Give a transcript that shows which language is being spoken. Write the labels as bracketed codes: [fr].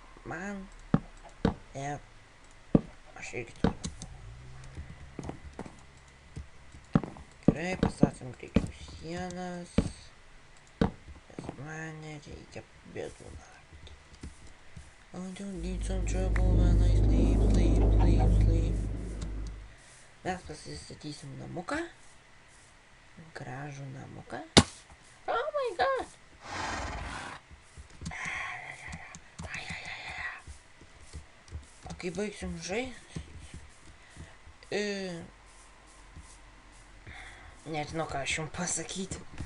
[lt] Man ir aš irgi turiu. Gerai, pastatėm greičiau sienas, nes man nereikia bėdų naktį. [en] I don't need some trouble when I sleep. [lt] Mes pasistatysim namuką. Gražų namuką. [en] Oh my god! [lt] Kai baigsim žaisti, nežinau, ką aš jums pasakyti.